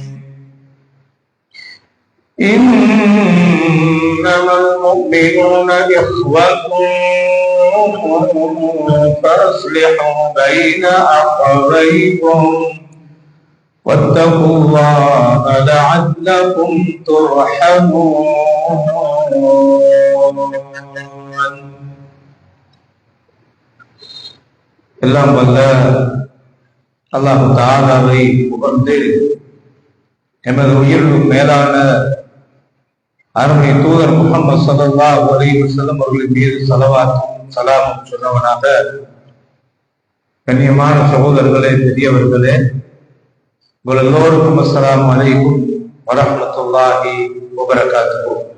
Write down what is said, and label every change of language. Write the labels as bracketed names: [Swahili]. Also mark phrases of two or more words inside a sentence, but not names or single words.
[Arabic] إنما المؤمنون إخوة فأصلحوا بين أخويكم واتقوا الله لعلكم ترحمون. [Tamil] எல்லாம் வல்ல அல்லாஹ் தஆலாவை புகழ்ந்து எமது உயிரிலும் மேலான அருமை தூதர் முஹம்மது [Arabic] صلى الله عليه وسلم [Tamil] அவர்களின் மீது ஸலவாத்தும் ஸலாமும் சொன்னவனாக, கண்ணியமான சகோதரர்களே, பெரியவர்களே, உங்கள் எல்லோருக்கும் [Arabic] السلام عليكم ورحمة الله وبركاته.